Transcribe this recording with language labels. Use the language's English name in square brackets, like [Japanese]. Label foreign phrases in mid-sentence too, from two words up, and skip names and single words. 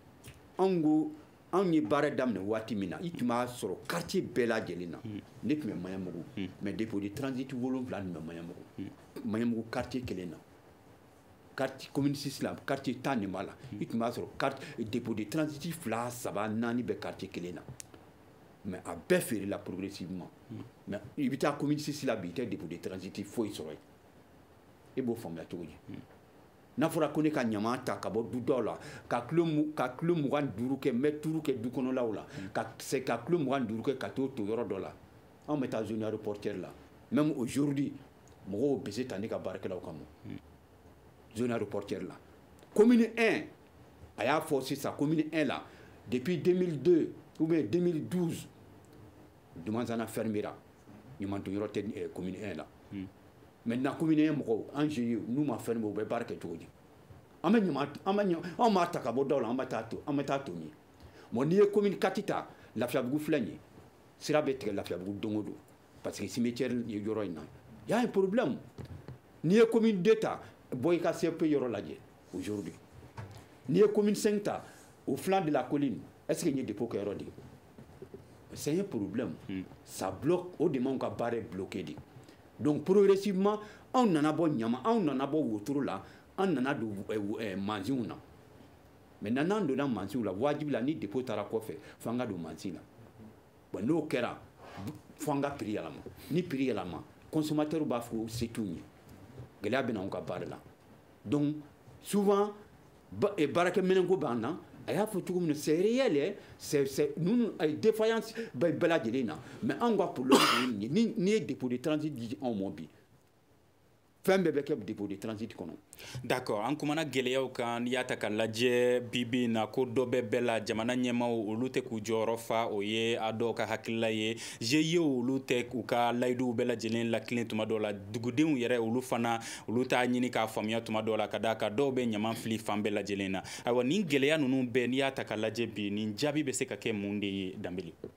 [Bambara] anw ye baara daminɛ waati min na i tun b'a sɔrɔ quartier bɛɛ lajɛlen na ne tun bɛ Maɲanbugu mais [French] dépôt de transit 7 [Bambara] tun bɛ Maɲanbugu quartier kelen na [French] quartier communiste [Bambara] la quartier tan ni mala il tun b'a sɔrɔ quartier [French] dépôt de transit 2 3 4 [Bambara] bɛ quartier kelen na mais a bɛɛ feerela progressivement mais i bɛ taa communiste la bi i tɛ [French] dépôt de transit [Bambara] foyi sɔrɔ yen e b'o faamuya cogo di n'a fɔra ko ne ka ɲama ta ka bɔ du dɔw la ka kilo 25 kɛ mètre 5 kɛ du kɔnɔlaw la ka kilo 25 kɛ ka t'o to yɔrɔ dɔ la anw bɛ taa [French] zone aéroportuaire [Bambara] la [French] même aujourd'hui [Bambara] mɔgɔw bɛ se ta ne ka baarakɛlaw kama [French] zone aéroportuaire [Bambara] la commune 1 a y'a fɔ sisan commune 1 la [French] depuis 2002 ou bien 2012 [Bambara] Dumanzana fermera ɲuman to yɔrɔ tɛ commune 1 la [French] maintenant commune 1 [Bambara] mɔgɔw an GIE n'u ma fermer u bɛ baara kɛ cogo di an m'a ta ka bɔ dɔw la an bɛ taa to min bon n'i ye commune 4 ta Lafiyabugu filɛ nin ye sira bɛ tigɛ Lafiyabugu don o don parce que cimetière ye yɔrɔ in na [French] y a un problème [Bambara] n'i ye commune 2 ta bɔ i ka CP yɔrɔ lajɛ aujourd'hui n'i ye commune 5 ta [French] au flanc de la colline est-ce que [Bambara] n ye dépôt kɛ yɔrɔ de [French] c'est un problème ça bloque [Bambara] o de m'anw ka baara [French] est bloqué de donc progressivement [Bambara] anw nana bɔ ɲama anw nana bɔ wotoro la an nana don mansinw na maintenant n'an donna mansinw la wajibi la ni dépôt taara kɔfɛ fo an ka don mansin la bon n'o kɛra fo an ka prix yɛlɛma ni prix yɛlɛma consommateur b'a fɔ se t'u ɲɛ gɛlɛya bɛ na anw ka baara la donc souvent baarakɛminɛnko b'an na a y'a fɔ cogo min na [French] c'est réel c'est nous [Bambara] ay défaillance bɛɛ lajɛlen na mais anw ka problème ye ni ye [French] dépôt de transit [Bambara] di anw ma bi fɛn bɛɛ bɛ kɛ [French] dépôt de transit [Bambara] kɔnɔ d'accord an kumana gɛlɛyaw kan n'i y'a ta ka lajɛ bibi na ko dɔ bɛ bɛɛ la jamana ɲɛmaaw olu tɛ k'u jɔyɔrɔ fa o ye a dɔw ka hakilila ye GIE olu tɛ k'u ka layiduw bɛɛ lajɛlen lakilen tuma dɔw la dugudenw yɛrɛ olu fana olu t'a ɲini k'a faamuya tuma dɔw la ka d'a kan dɔw bɛ ɲama fili fan bɛɛ lajɛlen na ayiwa nin gɛlɛya ninnu bɛɛ n'i y'a ta ka lajɛ bi nin jaabi bɛ se ka kɛ mun de ye Danbele